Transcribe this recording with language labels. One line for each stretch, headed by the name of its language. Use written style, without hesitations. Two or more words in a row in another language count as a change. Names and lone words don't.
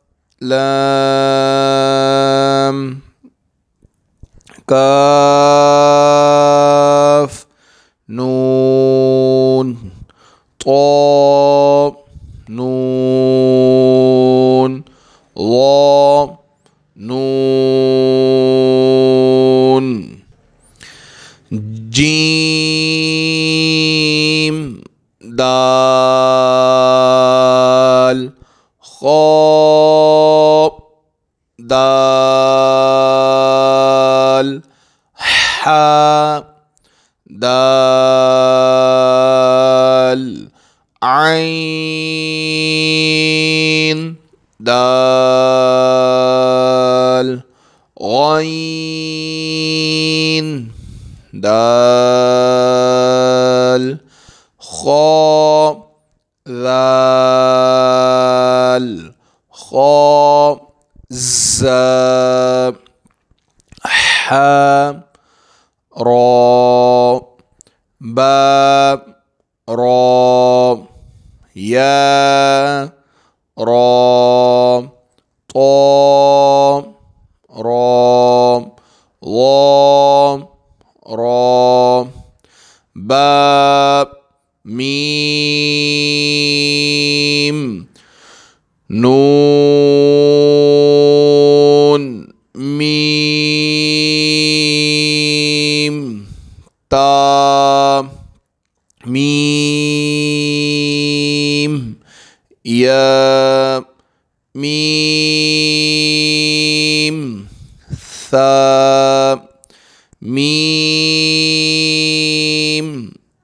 Arabic: لام كاف نون تا نون وا نون جيم دال خاء دال حاء دال عين دال غين دال خاء ذال خاء زا حاء را با را يا را طا را ضا را با ميم نون ميم تا ميم يا ميم ثا ميم